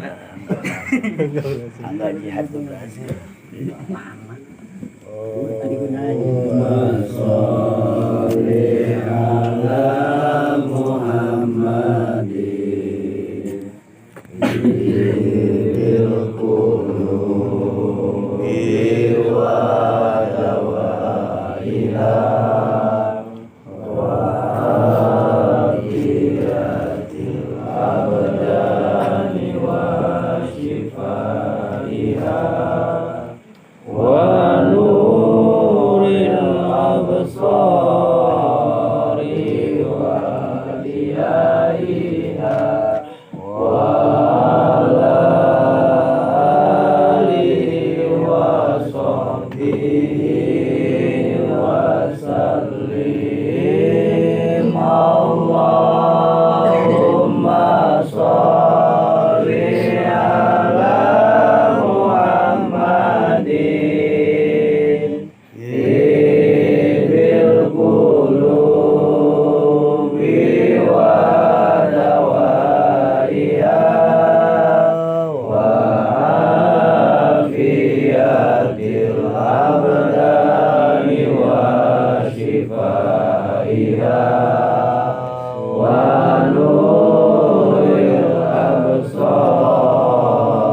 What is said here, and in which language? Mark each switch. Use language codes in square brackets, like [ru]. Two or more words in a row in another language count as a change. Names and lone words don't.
[id] Angga jihad tuh berhasil. [ar] صل على محمد بالقلوب ودوائها وعافية الأبدان و شفائها ونور الأبصار وضيائها وعلى آله وصحبه وسلم. اللهم صل على محمد بالقلوب ودوائها وعافية الأبدان وشفائها ونور الأبصار